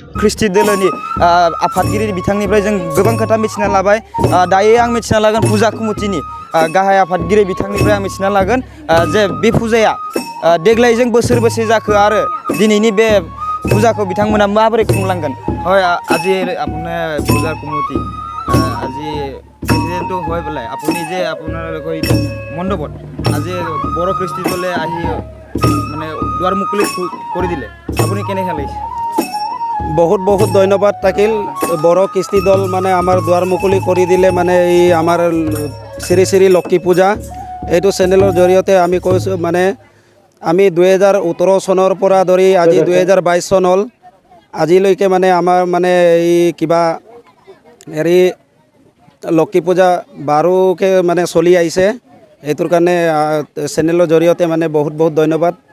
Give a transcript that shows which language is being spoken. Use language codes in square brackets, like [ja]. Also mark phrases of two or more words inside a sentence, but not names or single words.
[brx] ख्रिस्टि दोलोनि आफादगिरि बिथांनिफ्राय जों गोबां खोथा मिथिना लाबाय। दायो आं मिथिना लागोन फुजा कमिटिनि गाहाय आफादगिरि बिथांनिफ्राय आं मिथिना लागोन जे बे फुजाया देग्लायजों बोसोरबेसे जाखो आरो दिनैनि बे फुजाखौ बिथांमोना माबोरै खुंलांगोन। [as] হয় আজি আপোনাৰ পূজাৰ কমিটি আজি প্ৰেচিডেণ্টটো হয় পেলাই আপুনি যে আপোনালোকৰ এইটো মণ্ডপত আজি বড়ো কৃষ্টি দলে আহি মানে দুৱাৰ মুকলি কৰি দিলে, আপুনি কেনেকৈ লাগিছে? বহুত বহুত ধন্যবাদ থাকিল বড়ো কৃষ্টি দল মানে আমাৰ দুৱাৰ মুকলি কৰি দিলে মানে এই আমাৰ শ্ৰী শ্ৰী লক্ষী পূজা এইটো চেনেলৰ জৰিয়তে আমি কৈছোঁ মানে আমি 2018 চনৰ পৰা ধৰি আজি 2022 চন হ'ল আজিলৈকে মানে আমাৰ মানে এই কিবা হেৰি লক্ষী পূজা বাৰুকৈ মানে চলি আহিছে এইটোৰ কাৰণে চেনেলৰ জৰিয়তে মানে বহুত বহুত ধন্যবাদ